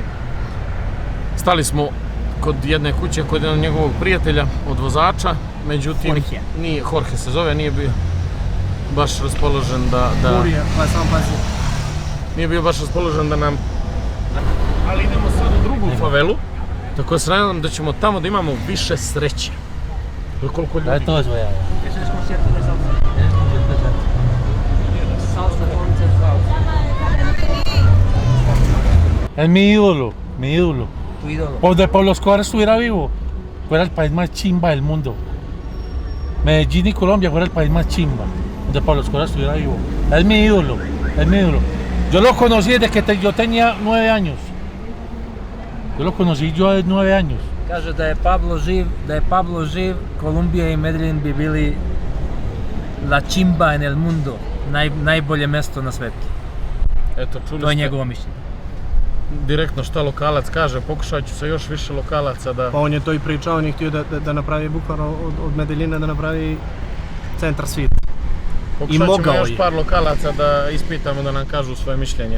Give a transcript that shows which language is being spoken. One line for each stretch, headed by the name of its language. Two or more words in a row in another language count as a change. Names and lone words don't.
Serbian: Stali smo kod jedne kuće, kod jednog njegovog prijatelja od vozača, međutim, Jorge se zove, nije bio. baš raspoložen da... Kurija, pa samo pazi. Nije bio baš raspoložen da nam... Ali idemo sad u drugu favelu, tako da se nadam da ćemo tamo da imamo više sreće. Koliko ljudi... To je svoja.
Spanish: Eso es concierto de salsa. Es concierto de salsa. Salsa, concert, salsa. Es mi ídolo, mi ídolo. Tu ídolo. Donde Pablo Escobar estuviera vivo, fuera el país más chimba del mundo. Medellín y Colombia fuera el país más chimba, donde Pablo Escobar estuviera vivo. Es mi ídolo, es mi ídolo. Yo lo conocí desde que yo tenía 9 años. Yo lo conocí yo de 9 años.
Serbian: Kaže da je Pablo živ, Kolumbija i Medellin bi bili
Spanish: la chimba en el mundo,
Serbian: najbolje mesto na svetu. Eto, čuli To je ste njegovo mišljenje. direktno šta lokalac kaže, pokušat ću sa još više lokalaca da... Pa on je to i pričao, on je htio da napravi bukvalno od Medellina da napravi centar svijeta. Pokušat ćemo još par lokalaca da ispitamo, da nam kažu svoje mišljenje.